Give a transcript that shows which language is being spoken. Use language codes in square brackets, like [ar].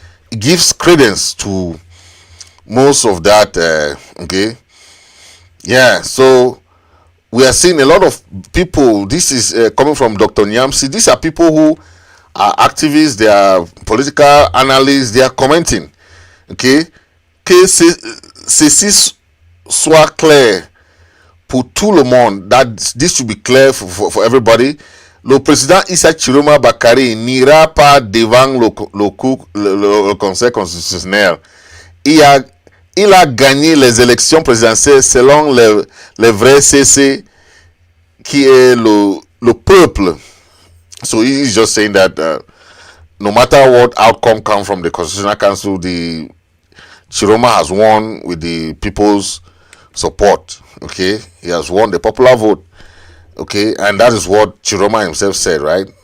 [en] It gives credence to most of that. Okay, yeah. So we are seeing a lot of people. This is coming from Dr. Nyamsi. These are people who are activists. They are political analysts. They are commenting. [fr] Okay, que ceci soit clair pour tout le monde. [en] That this should be clear for everybody. [fr] Le président Issa Tchiroma Bakari n'ira pas devant le Conseil constitutionnel. Il a gagné les élections présidentielles selon le vrai CC qui est le peuple. [en] So he's just saying that no matter what outcome comes from the Constitutional Council, the Tchiroma has won with the people's support. Okay, he has won the popular vote. Okay, and that is what Tchiroma himself said, right?